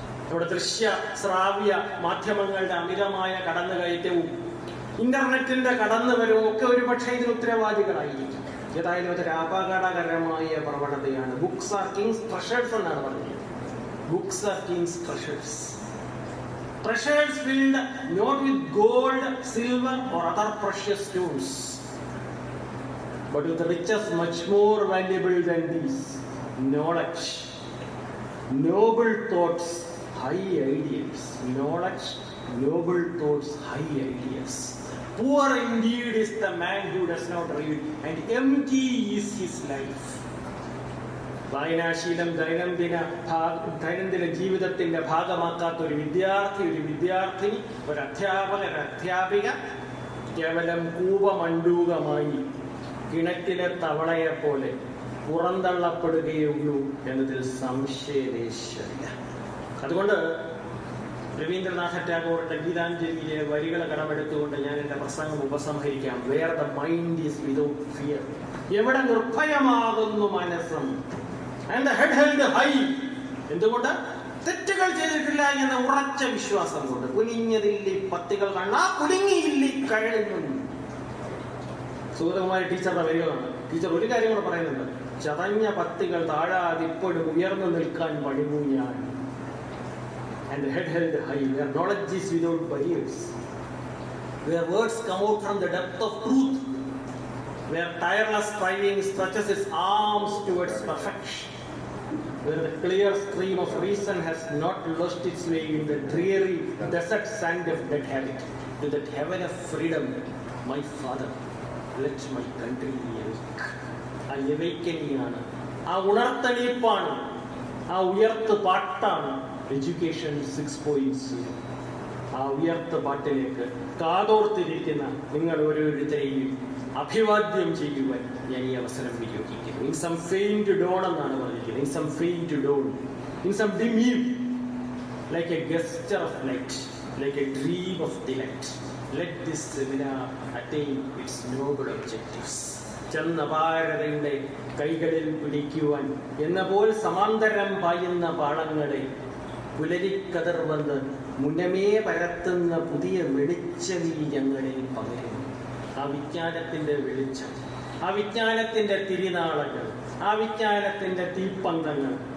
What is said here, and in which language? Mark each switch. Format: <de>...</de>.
<ml>നമ്മുടെ ദൃശ്യ ശ്രാവ്യ മാധ്യമങ്ങളുടെ അമിതമായ കടന്നുകയറ്റവും ഇന്റർനെറ്റിന്റെ കടന്നുവരവും ഒക്കെ ഒരു പക്ഷേ ഇതിന് ഉത്തരവാദികളായിരിക്കും. ഏതായാലും അതൊരു അപകടകരമായ പ്രവണതയാണ്.</ml> <en>books are kings treasures</en> <ml>എന്നാണ് പറഞ്ഞത്.</ml> <en>Books are kings treasures. Treasures filled not with gold, silver or other precious stones, but with riches much more valuable than these: knowledge, noble thoughts, high ideals. Knowledge, noble thoughts, high ideals. Poor indeed is the man who does not read, and empty is his life.</en> <ml>വായനാശീലം ദൈനംദിന ജീവിതത്തിന്റെ ഭാഗമാക്കാത്ത ഒരു വിദ്യാർത്ഥി, ഒരു വിദ്യാർത്ഥിനി, ഒരു അധ്യാപക, ഒരു അധ്യാപിക കേവലം കൂപമണ്ടൂകമായി കിണറ്റിലെ തവളയെ പോലെ പുറന്തള്ളപ്പെടുകയുള്ളൂ എന്നതിൽ സംശയലേശമില്ല. അതുകൊണ്ട് രവീന്ദ്രനാഥ ടാഗോറിന്റെ ഗീതാഞ്ജലിയിലെ വരികൾ കടമെടുത്തുകൊണ്ട് ഞാൻ എന്റെ പ്രസംഗം ഉപസംഹരിക്കാം.</ml> <en>Where the mind is without fear.</en> <ml>എവിടെ നിർഭയമാകുന്നു മനസ്സും.</ml> <en>And the head held high.</en> <ml>എന്തുകൊണ്ട്? തെറ്റുകൾ ചെയ്തിട്ടില്ല എന്ന ഉറച്ച വിശ്വാസം കൊണ്ട്. കുനിഞ്ഞതില്ലി പത്തികൾ കണ്ണാ, കുലുങ്ങിയില്ലി കരളിൽ. സുഗതകുമാരി ടീച്ചറുടെ വരികളാണ്. ടീച്ചർ ഒരു കാര്യം കൂടെ പറയുന്നുണ്ട്. ചതഞ്ഞ പത്തികൾ താഴാതിപ്പോഴും ഉയർന്നു നിൽക്കാൻ പഠിമു ഞാൻ.</ml> <en>And the head held high, where knowledge is without barriers, where words come out from the depth of truth, where tireless striving stretches its arms towards perfection, where the clear stream of reason has not lost its way in the dreary desert sand of dead habit. To that heaven of freedom, my father, let my country awake.</en> <ml>ആ awakening-ആണ്, ആ ഉണർത്തണീപ്പാണ്, ആ ഉയർത്ത് പാട്ടാണ് education 6.0. ആ ഉയർത്ത പാട്ടിലേക്ക് കാതോർത്തിരിക്കുന്ന നിങ്ങൾ ഓരോരുത്തരെയും അഭിവാദ്യം ചെയ്യുവാൻ ഞാൻ ഈ അവസരം വിനിയോഗിക്കുന്നു.</ml> <en>in some faint dawn</en> <ml>എന്നാണ് പറഞ്ഞിരിക്കുന്നത്.</ml> <en>In some faint dawn, in some dim eve, like a gesture of light, like a dream of delight, let this seminar attain its noble objectives.</en> <ml>ചന്നപാരതയുടെ കൈകളിൽ പിടിക്കുവാൻ എന്ന പോൽ സമാന്തരം പായുന്ന പാളങ്ങളെ പുലരിക്കതിർ വന്ന് മുന്നമേ പരത്തുന്ന പുതിയ വെളിച്ചമീ ഞങ്ങളിൽ പകരുന്നു. ആ വിജ്ഞാനത്തിന്റെ വെളിച്ചം, ആ വിജ്ഞാനത്തിന്റെ തിരിനാളങ്ങൾ, ആ വിജ്ഞാനത്തിന്റെ തീപ്പന്തങ്ങൾ</ml>